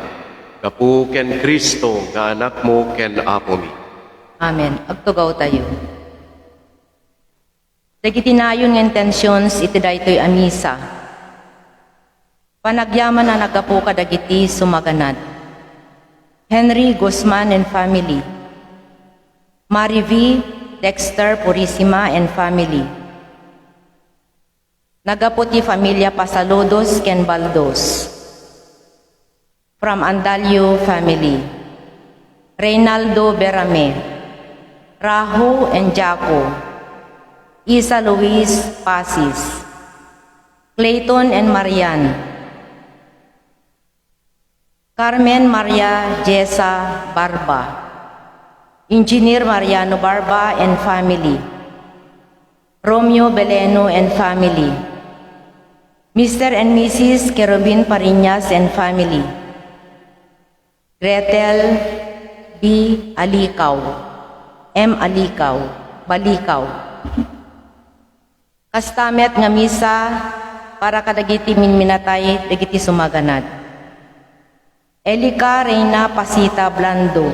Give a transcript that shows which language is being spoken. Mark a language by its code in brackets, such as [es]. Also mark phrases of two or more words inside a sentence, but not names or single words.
[ilo] Kapu ken Kristo nga anak mo ken apo mi. Amen. Agtugaw tayo. Dagiti nayon nga intentions iti daytoy a misa. Panagyaman na nagapu kadagiti sumaganad. [en] Henry Guzman and family. Mary V. Dexter Purisima and family. [ilo] Nagaputi familia Pasaludos ken Baldos. [en] From Andalio family. Reynaldo Berame. Rahu and Jaco. Isa Luis Pasis. Clayton and Marian. Carmen Maria Jessa Barba. Engineer Mariano Barba and family. Romeo Beleno and family. Mr. and Mrs. Kerubin Pariñas and family. Gretel B. Alikaw. M. Alikaw. Balikaw. [ilo] Kastamet nga misa para kadagiti minminatay dagiti sumaganad. Elika Reina Pasita Blando.